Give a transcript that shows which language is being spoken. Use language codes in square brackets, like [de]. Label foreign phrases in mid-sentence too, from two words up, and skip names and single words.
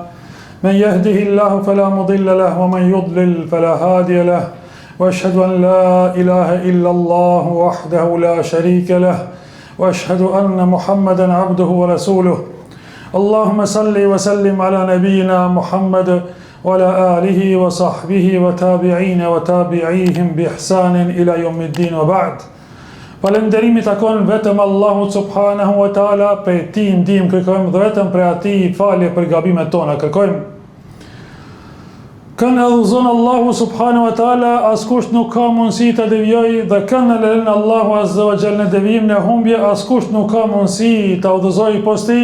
[ar] من يهده الله فلا مضل له ومن يضلل فلا هادي له وأشهد أن لا إله إلا الله وحده لا شريك له وأشهد أن محمدا عبده ورسوله اللهم صل وسلم على نبينا محمد وعلى آله وصحبه وتابعين وتابعيهم بإحسان إلى يوم الدين وبعد. [sq] Falënderimi takon vetëm Allahut [ar] سبحانه وتعالى, [sq] prej tij ndihmë kërkojmë dhe vetëm prej atij falje për gabimet tona kërkojmë. Kënë edhuzon Allahu [ar] سبحانه وتعالى, [sq] askush nuk ka mundësi të devijojë, dhe kënë lëren Allahu [ar] عز وجل [sq] në devijim në humbje, askush nuk ka mundësi të udhëzojë posti.